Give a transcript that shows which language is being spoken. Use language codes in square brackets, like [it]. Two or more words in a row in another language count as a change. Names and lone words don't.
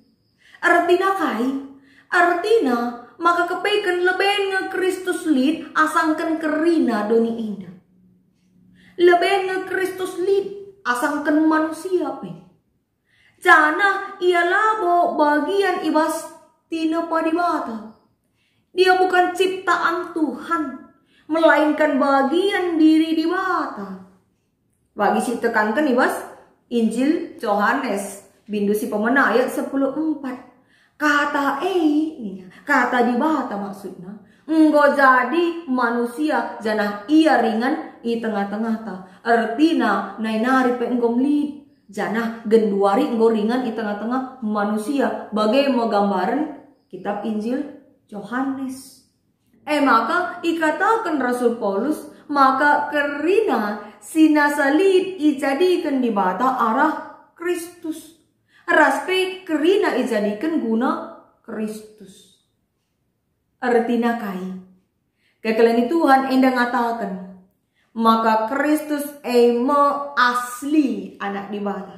[btx] Artina maka kepaikan leben nge Kristus lid asangkan kerina doni indah. Leben nge Kristus lid asangkan manusia pe. Jana ia labo bagian ibas tina padibata. [id] Dia bukan ciptaan Tuhan, melainkan bagian diri di bata. [btx] Bagi si tekankan ibas Injil Yohanes bindu si pemena ayat 10:4. [id] Kata di bata maksudnya. [btx] Enggo jadi manusia janah ia ringan i tengah-tengah ta. Artina nainari pe enggo mlid. Janah genduari enggo ringan i tengah-tengah manusia. [id] Bagai mau gambaran kitab Injil Yohanes. [btx] Maka ikatakan Rasul Paulus maka kerina sinasalid ijadikan di bata arah Kristus. Raspe kerina ijadikan guna Kristus. Artina kekalian Tuhan enda ngatakan maka Kristus asli anak di bata.